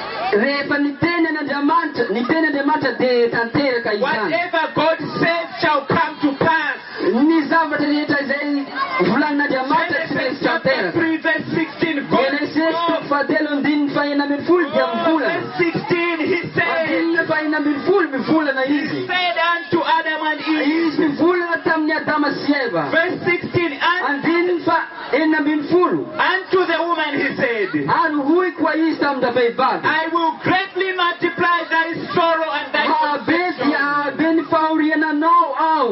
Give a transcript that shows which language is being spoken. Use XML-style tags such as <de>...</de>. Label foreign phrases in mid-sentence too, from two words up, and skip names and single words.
<mg>rehefa niteny Andriamanitra dia tanteraka izany.</mg> <en>Whatever God says shall come to pass.</en> <mg>Ny zavatra rehetra izay volanin'Andriamanitra tsy maintsy</mg> <en>Genesis chapter</en> <mg>tanteraka.</mg> <en>3 verse 16. God Genesis spoke.</en> <mg>3:11 dia mivolana.</mg> <en>Verse 16 he said.</en> <mg>3:11 mivolana</mg> <en>He</en> <mg>izy.</mg> <en>said unto Adam and Eve.</en> <mg>Izy mivolana tamin'ny Adama sy Eva.</mg> <en>Verse 16. Unto the woman he said.</en> <mg>Ary hoy koa izy tamin'ny vehivavy.</mg> <en>I will greatly multiply thy sorrow and thy</en> <mg>Habe ny fahoriananao ao.</mg>